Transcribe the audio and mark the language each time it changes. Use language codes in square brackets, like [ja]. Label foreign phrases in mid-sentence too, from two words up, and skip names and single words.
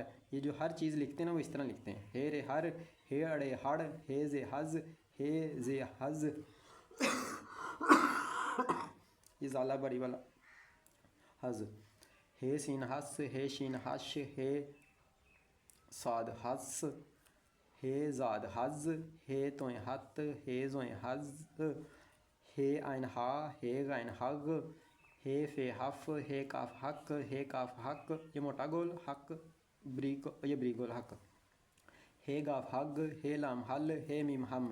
[ur] یہ جو ہر چیز لکھتے ہیں نا وہ اس طرح لکھتے ہیں. ہے رے ہر ہے اڑے ہڑ ہے زے حز ہے زے حز. یہ زالہ بری والا حز. ہے سین ہس ہے شین ہش ہے صاد حس ہے زاد حز ہے توئیں ہت ہے زوئیں حز ہے عین ہا ہے غین حگ ہے فے حف ہے کاف حق ہے کاف حق یہ موٹا گول حق یہ بری گول حق ہے گاف حگ ہے لام حل ہے میم ہم.